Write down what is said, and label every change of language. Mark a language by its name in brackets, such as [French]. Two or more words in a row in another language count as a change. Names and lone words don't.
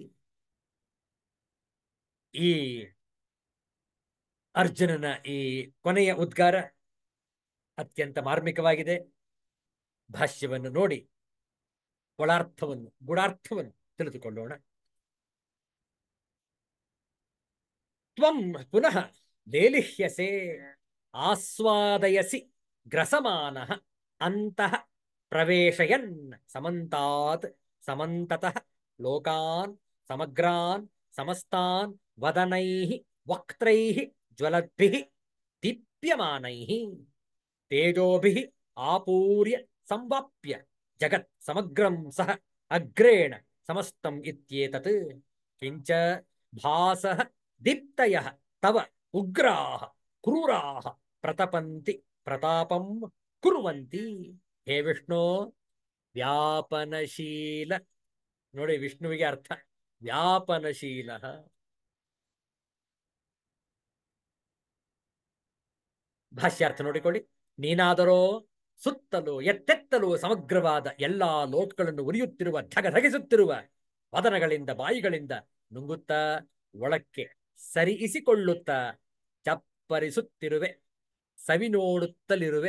[Kannada] ಈ ಅರ್ಜುನನ ಈ ಕೊನೆಯ ಉದ್ಗಾರ ಅತ್ಯಂತ ಮಾರ್ಮಿಕವಾಗಿದೆ. ಭಾಷ್ಯವನ್ನು ನೋಡಿ ಒಳಾರ್ಥವನ್ನು, ಗೂಢಾರ್ಥವನ್ನು ತಿಳಿದುಕೊಳ್ಳೋಣ. [Sanskrit] ತ್ವಂ ಪುನಃ ಲೇಲಿಹ್ಯಸೆ ಆಸ್ವಾದಯಸಿ ಗ್ರಸಮಾನಃ ಅಂತಃ ಪ್ರವೇಶಯನ್ ಸಮಂತಾತ್ ಸಮಂತತಃ ಲೋಕಾನ್ ಸಮಗ್ರಾನ್ ಸಮಸ್ತಾನ್ ವದನೈಃ ವಕ್ತ್ರೈಃ ಜ್ವಲದ್ಭಿಃ ದೀಪ್ಯಮಾನೈಃ ತೇಜೋಭಿಃ ಆಪೂರ್ಯ ಸಂವಾಪ್ಯ ಜಗತ್ ಸಮಗ್ರಂ ಸಹ ಅಗ್ರೇಣ ಸಮಸ್ತಂ ಇತ್ಯೇತತ್. ಕಿಂಚ ಭಾಸಃ ದೀಪ್ತಯಃ ತವ ಉಗ್ರಾಃ ಕ್ರೂರಾಃ ಪ್ರತಪಂತಿ ಪ್ರತಾಪಂ ಕುರ್ವಂತಿ. [Kannada] ಹೇ ವಿಷ್ಣು, ವ್ಯಾಪನಶೀಲ, ನೋಡಿ ವಿಷ್ಣುವಿಗೆ ಅರ್ಥ ವ್ಯಾಪನಶೀಲ. ಭಾಷ್ಯಾರ್ಥ ನೋಡಿಕೊಳ್ಳಿ. ನೀನಾದರೋ ಸುತ್ತಲೂ ಎತ್ತೆತ್ತಲೂ ಸಮಗ್ರವಾದ ಎಲ್ಲಾ ಲೋಕಗಳನ್ನು ಉರಿಯುತ್ತಿರುವ, ಧಗಧಗಿಸುತ್ತಿರುವ ವದನಗಳಿಂದ, ಬಾಯಿಗಳಿಂದ ನುಂಗುತ್ತಾ ಒಳಕ್ಕೆ ಸರಿಯಿಸಿಕೊಳ್ಳುತ್ತಾ ಚಪ್ಪರಿಸುತ್ತಿರುವೆ, ಸವಿ ನೋಡುತ್ತಲಿರುವೆ.